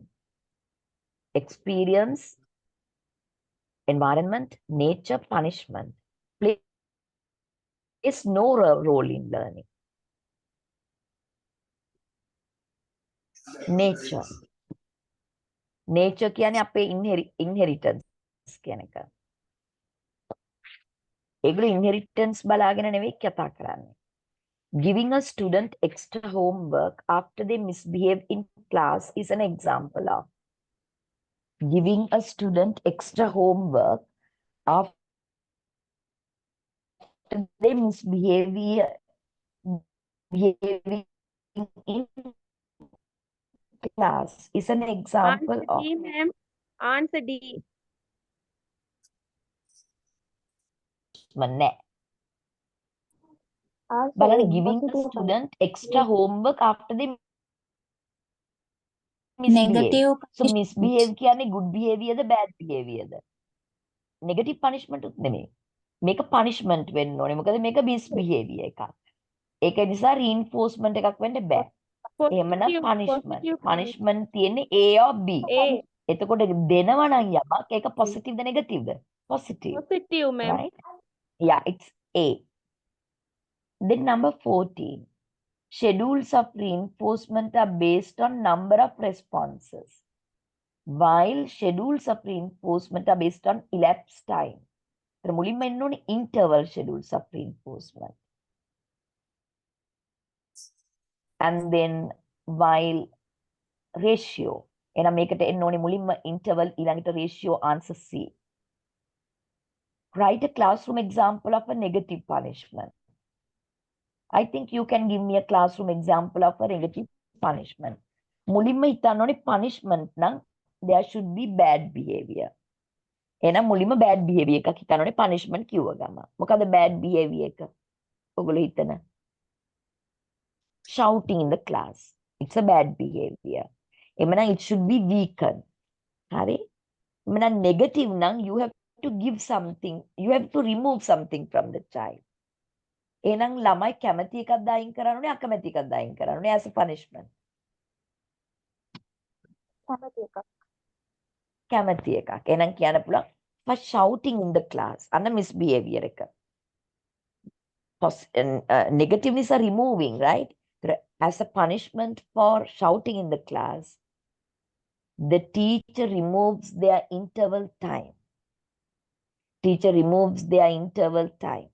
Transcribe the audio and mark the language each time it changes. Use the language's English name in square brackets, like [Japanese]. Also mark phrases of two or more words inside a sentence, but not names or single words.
[English] Experience, environment, nature, punishment. Plays no role in learning. Nature. [Sinhala] Nature කියන්නේ අපේ inheritance කියන එක. ඒගොල්ලෝ inheritance බලාගෙන නෙවෙයි කතා කරන්නේ. [English] Giving a student extra homework after they misbehave in class is an example of giving a student extra homework after they behaving in class is an example Answer of. D, ma'am. Answer D. [Sinhala] නෑ. [English] Also, බලන්න giving a positive student extra homework after they misbehave. Negative So misbehave කියන්නේ good behavior ද bad behavior ද? Negative punishment [Sinhala] උත් නෙමෙයි. මේක punishment වෙන්න ඕනේ. මොකද මේක misbehavior එකක්. ඒක නිසා reinforcement එකක් වෙන්න බෑ. [English] එහෙමනම් punishment. Punishment තියෙන්නේ A or B. A. [Sinhala] එතකොට දෙනවා නම් යමක් ඒක positive ද negative ද? [English] Positive. Positive, ma'am. Right? Yeah, it's A. Then number 14. Schedules of reinforcement are based on number of responses, while schedules of reinforcement are based on elapsed time. මුලින්ම එන්න ඕනේ interval schedules of reinforcement. And then while ratio. එහෙනම් මේකට එන්න ඕනේ මුලින්ම interval ඊළඟට ratio answer C. Write a classroom example of a negative punishment. I think you can give me a classroom example of a negative punishment. [Sinhala] මුලින්ම හිතන්න ඕනේ [English] punishment නම් there should be bad behavior. [Sinhala] එහෙනම් මුලින්ම [English] bad behavior [Sinhala] එකක් හිතන්න ඕනේ punishment කිව්ව ගම. මොකද [English] bad behavior [Sinhala] එක? ඔයගොල්ලෝ හිතන. [English] Shouting in the class. It's a bad behavior. එහෙනම් it should be weakened. [Sinhala] හරි? [English] එහෙනම් negative නම් you have to give something. You have to remove something from the child. [Sinhala] එහෙනම් ළමයි කැමති එකක් දායින් කරන්න ඕනේ අකමැති එකක් දායින් කරන්න ඕනේ [English] as a punishment. [Sinhala] කැමති එකක්. එහෙනම් කියන්න පුළුවන් [English] for shouting in the class. අන්න misbehavior එක. Negative is a removing, right? As a punishment for shouting in the class, the teacher removes their interval time. Teacher removes their interval time.